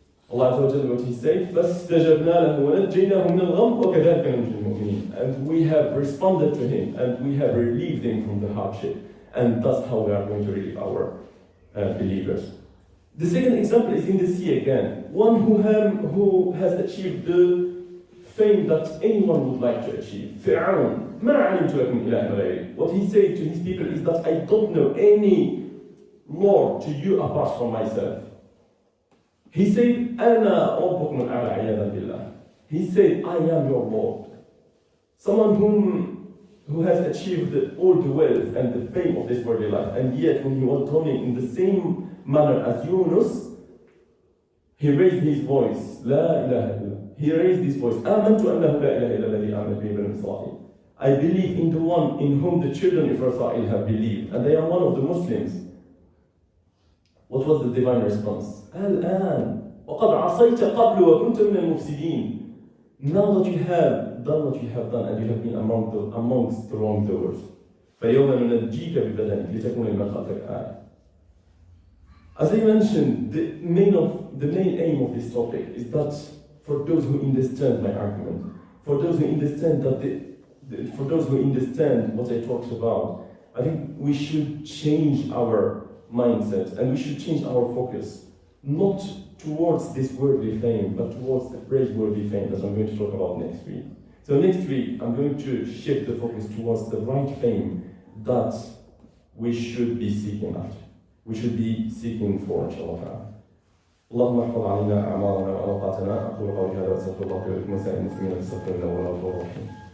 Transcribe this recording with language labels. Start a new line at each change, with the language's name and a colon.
Arabic: Allah Azza wa Jalla,
English: what He said,
Arabic: فَاسْتَجَبْنَا لَهُ وَنَجَّيْنَاهُ مِنَ الْغَمِّ وَكَذَلِكَ نُنْجِي الْمُؤْمِنِينَ.
English: And we have responded to him, and we have relieved him from the hardship. And that's how we are going to relieve our believers. The second example is in the sea again. One who has achieved the fame that anyone would like to achieve.
Arabic: Fir'aun, مَا عَلِمْتُ لَكُمْ إِلَهًا غَيْرِي.
English: What he said to his people is that I don't know any Lord to you apart from myself. He said,
Arabic: أَنَا رَبُّكُمُ الْأَعْلَى عِيَاذًا بِاللَّهِ.
English: He said, I am your Lord. Someone who has achieved all the wealth and the fame of this worldly life, and yet when he was turning in the same manner as Yunus, he raised his voice,
Arabic: لا إله إلا.
English: He raised his voice,
Arabic: آمنت أنه لا إله إلا الذي آمن به بنو إسرائيل.
English: I believe in the one in whom the children of Israel have believed, and they are one of the Muslims. What was the divine response?
Arabic: الآن وقد عصيت قبل وكنت من المفسدين.
English: Now that you have done what you have done, and you have been amongst the wrongdoers.
Arabic: فيوم ننجيك ببدنك لتكون لمن خلفك آية.
English: As I mentioned, the main aim of this topic is that for those who understand my argument, for those who understand for those who understand what I talked about, I think we should change our mindset and we should change our focus, not towards this worldly fame, but towards the praiseworthy fame that I'm going to talk about next week. So next week, I'm going to shift the focus towards the right fame that we should be seeking after. We should be seeking for, inshallah.
Arabic: اللهم احفظ علينا اعمارنا واوقاتنا. اقول قولي هذا واستغفر الله لي ولكم ولسائر المسلمين. استغفر الله وهو الغفور الرحيم.